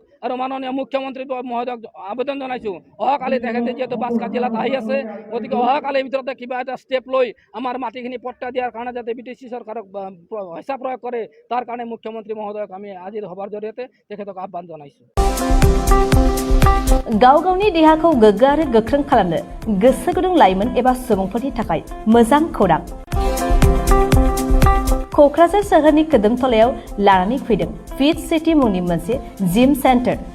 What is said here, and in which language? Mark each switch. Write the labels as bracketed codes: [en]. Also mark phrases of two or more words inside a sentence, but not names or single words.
[as] আৰু মাননীয় মুখ্যমন্ত্ৰী মহোদয়ক আবেদন জনাইছোঁ, অহাকালি তেখেতে যিহেতু বাস্কাৰ জিলাত আহি আছে, গতিকে অহাকালিৰ ভিতৰতে কিবা এটা ষ্টেপ লৈ আমাৰ মাটিখিনি পট্টা দিয়াৰ কাৰণে যাতে BTC চৰকাৰক হেঁচা প্ৰয়োগ কৰে, তাৰ কাৰণে মুখ্যমন্ত্ৰী মহোদয়ক আমি আজিৰ সভাৰ জৰিয়তে তেখেতক আহ্বান জনাইছোঁ। [brx] गाव गावनि देहाखौ गोग्गो आरो गोख्रों खालामनो गोसो गुदुं लाइमोन एबा सुबुंफोरनि थाखाय मोजां खौरां। क'क्राझार सोहोरनि खोदोमथलायाव लानानै फैदों फिट सिटी मुंनि मोनसे जिम सेन्टार।